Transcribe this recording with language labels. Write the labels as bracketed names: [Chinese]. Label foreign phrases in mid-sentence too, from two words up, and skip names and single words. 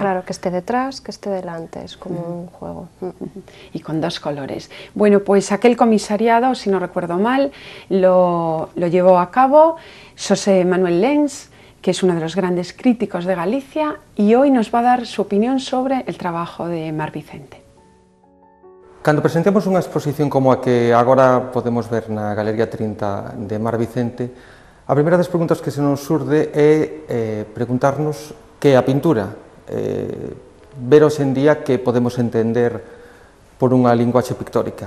[Spanish] Claro, que esté detrás, que esté delante, es como un juego. Y con dos colores. Bueno, pues aquel comisariado, si no recuerdo mal, lo llevó a cabo José Manuel Lenz, que es uno de los grandes críticos de Galicia, y hoy nos va a dar su opinión sobre el trabajo de Mar Vicente. [Galician] Cando presentemos unha exposición como a que agora podemos ver na Galería 30 de Mar Vicente, a primeira das preguntas que se nos surde é preguntarnos que é a pintura, ver hoxe en día que podemos entender por unha linguaxe pictórica.